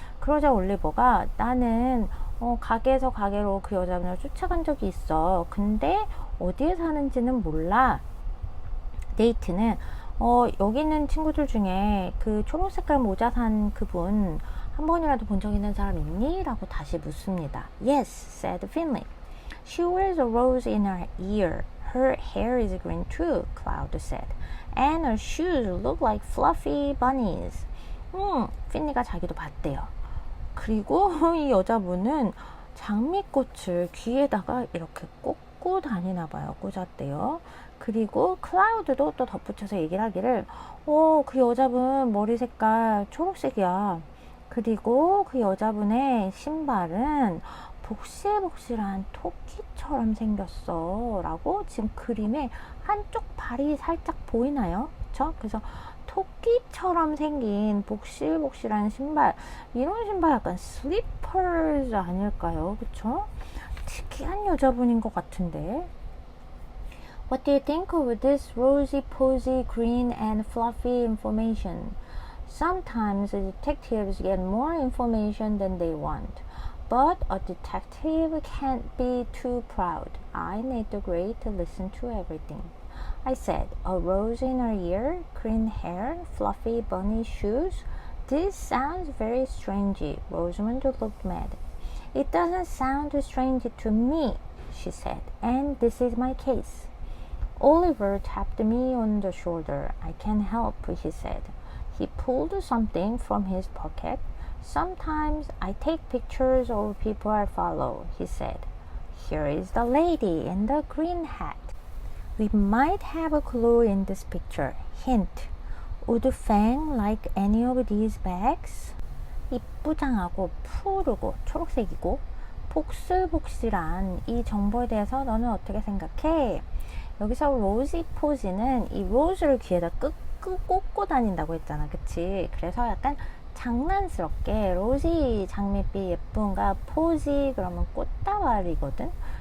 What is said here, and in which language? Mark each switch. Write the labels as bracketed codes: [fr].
[ko] 그러자 올리버가 나는 가게에서 가게로 그 여자분을 쫓아간 적이 있어. 근데 어디에 사는지는 몰라. 네이트는 여기 있는 친구들 중에 그 초록색깔 모자 산 그분 한 번이라도 본 적 있는 사람 있니? 라고 다시 묻습니다. [en] Yes, said Finley. She wears a rose in her ear. Her hair is green too, Cloud said. And her shoes look like fluffy bunnies. [ko] 핀니가 자기도 봤대요. 그리고 이 여자분은 장미꽃을 귀에다가 이렇게 꽂고 다니나 봐요. 꽂았대요. 그리고 클라우드도 또 덧붙여서 얘기를 하기를 그 여자분 머리 색깔 초록색이야. 그리고 그 여자분의 신발은 복실복실한 토끼처럼 생겼어 라고 지금 그림에 한쪽 발이 살짝 보이나요? 그쵸? 그래서 토끼처럼 생긴 복실복실한 신발, 이런 신발 약간 슬리퍼즈 아닐까요? 그쵸? 특이한 여자분인 것 같은데. [en] What do you think of this rosy-posy, green and fluffy information? Sometimes detectives get more information than they want. But a detective can't be too proud. I need the grade to listen to everything. I said, a rose in her ear, green hair, fluffy bunny shoes. This sounds very strange. Rosamond looked mad. It doesn't sound strange to me, she said, and this is my case. Oliver tapped me on the shoulder. I can't help, he said. He pulled something from his pocket. Sometimes I take pictures of people I follow, he said. Here is the lady in the green hat. We might have a clue in this picture. Hint. Would Fang like any of these bags? [ko] 이쁘장하고 푸르고 초록색이고 복슬복실한 이 정보에 대해서 너는 어떻게 생각해? 여기서 로지 포지는 이 로즈를 귀에다 꽂고 다닌다고 했잖아. 그치? 그래서 약간 장난스럽게 로지 장밋빛 예쁜가 포지 그러면 꽃다발이거든.